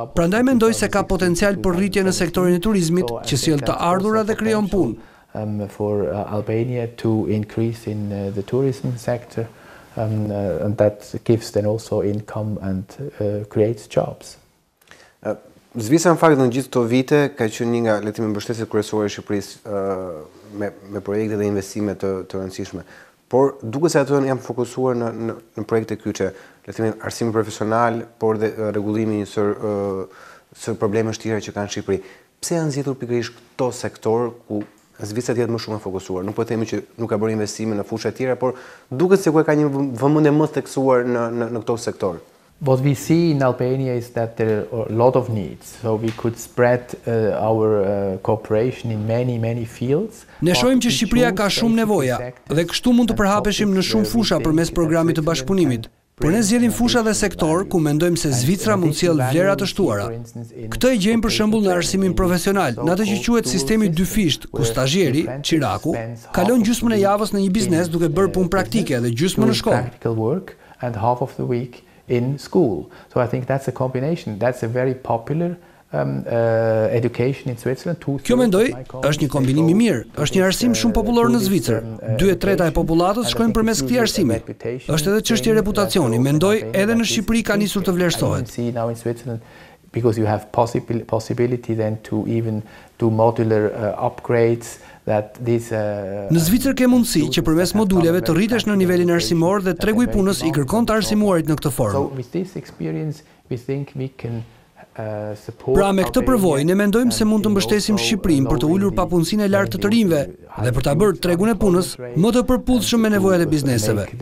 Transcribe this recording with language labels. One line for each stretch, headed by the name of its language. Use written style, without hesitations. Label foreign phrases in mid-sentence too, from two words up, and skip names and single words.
Albanian: Prandaj mendoj se ka potencial për rritje në sektorin e turizmit, që sjell të ardhurat dhe krijon punë.
English: For Albania to increase in the tourism sector. And that gives then also income and creates jobs.
Albanian: Zvicra në fakt në gjithë këto vite ka qenë një nga mbështetjet kryesore e Shqipërisë me projekte dhe investime të rëndësishme. Por duket se ato janë fokusuar në projekte kyçe, arsimi profesional, por dhe rregullimi një sër probleme vështira që kanë Shqipëri. Pse janë zgjedhur pikërisht këto sektor ku Zvicra jetë më shumë e fokusuar? Nuk po themi që nuk ka bërë investime në fusha tjera, por duket se ku ka një vëmendje më theksuar në këto sektor.
English: What we see in Albania is that there are a lot of needs, so we could spread our cooperation in many fields.
Albanian: Ne shohim që Shqipëria ka shumë nevoja dhe kështu mund të përhapeshim në shumë fusha përmes programit të bashkëpunimit. Por ne zgjedhim fusha dhe sektor ku mendojmë se Zvicra mund sjell vlera të shtuara. Këtë e gjejmë për shembull në arsimin profesional, në atë që quhet sistemi dyfisht, ku stazhieri, çiraku, kalon gjysmën e javës në një biznes duke bërë punë praktike dhe gjysmën në shkollë.
English: In school. So I think that's a combination. That's a very popular education in Switzerland.
Albanian: Kjo mendoj është një kombinim i mirë. Është një arsim shumë popullor në Zvicër. 2/3 e popullatës shkojnë përmes këtij arsimi. Është edhe çështje reputacioni. Mendoj edhe në Shqipëri ka nisur të vlerësohet.
English: Because you have possibility then to even do modular upgrades.
Albanian: Në Zvicër ke mundësi që përmes moduleve të rritesh në nivelin arsimor dhe tregu i punës i kërkon të arsimuarit në këtë formë. Pra me këtë përvojë ne mendojmë se mund të mbështesim Shqipërinë për të ulur papunësinë e lartë të rinjve dhe për ta bërë tregun e punës më të përputhshëm me nevojat e bizneseve.